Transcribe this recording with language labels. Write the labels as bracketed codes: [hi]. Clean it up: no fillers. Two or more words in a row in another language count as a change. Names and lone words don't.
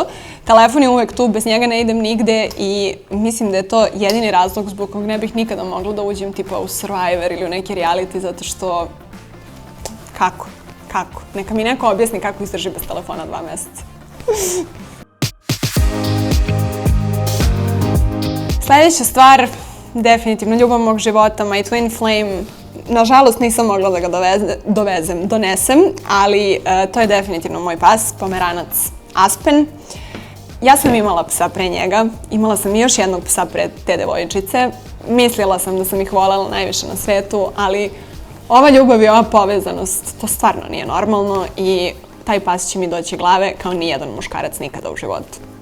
[sr] Telefon je uvek tu, bez njega ne idem nigde i mislim da je to jedini razlog zbog kog ne bih nikada mogla da uđem tipa u Survivor ili u neki reality, zato što... Kako? Neka mi neko objasni kako izdrži bez telefona 2 meseca. Sljedeća stvar, definitivno ljubav mog života, [en] my twin flame. [sr] Nažalost nisam mogla da ga donesem, ali to je definitivno moj pas, pomeranac Aspen. Ja sam imala psa pre njega, imala sam i još jednog psa pre te devojčice. Mislila sam da sam ih voljela najviše na svetu, ali ova ljubav i ova povezanost, to stvarno nije normalno i taj pas će mi doći glave kao nijedan muškarac nikada u životu.